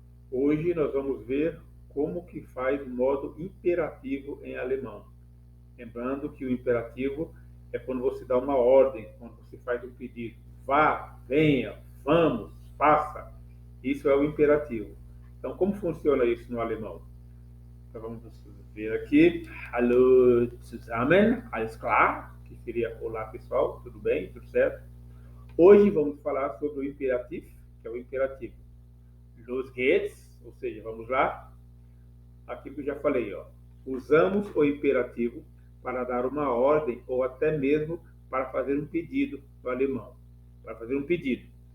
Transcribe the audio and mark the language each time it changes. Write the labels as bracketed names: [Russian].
[Portuguese] Hoje nós vamos ver como que faz o modo imperativo em alemão. Lembrando que o imperativo é quando você dá uma ordem, quando você faz um pedido. Vá, venha, vamos, faça. Isso é o imperativo. Então, como funciona isso no alemão? Então vamos ver aqui. [German] Hallo zusammen, alles klar? [Portuguese] Que seria olá pessoal, tudo bem, tudo certo? Hoje vamos falar sobre o imperativo, que é o imperativo. [German] Los geht's, [Portuguese] ou seja, vamos lá. Aqui que eu já falei, ó. Usamos o imperativo para dar uma ordem ou até mesmo para fazer um pedido no alemão. Para fazer um pedido.